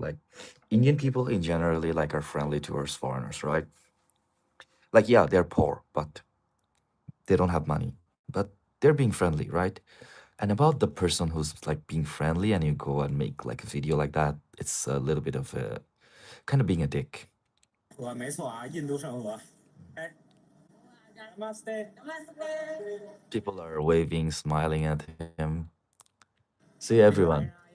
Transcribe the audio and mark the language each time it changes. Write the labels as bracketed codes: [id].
[en] Like, Indian people in generally like are friendly towards foreigners, right? Like, yeah, they're poor, but they don't have money, but they're being friendly, right? And about the person who's like being friendly and you go and make like a video like that, it's a little bit of a kind of being a dick. [zh] 没错啊，印度圣河。哎，Namaste. [en] People are waving, smiling at him. See everyone.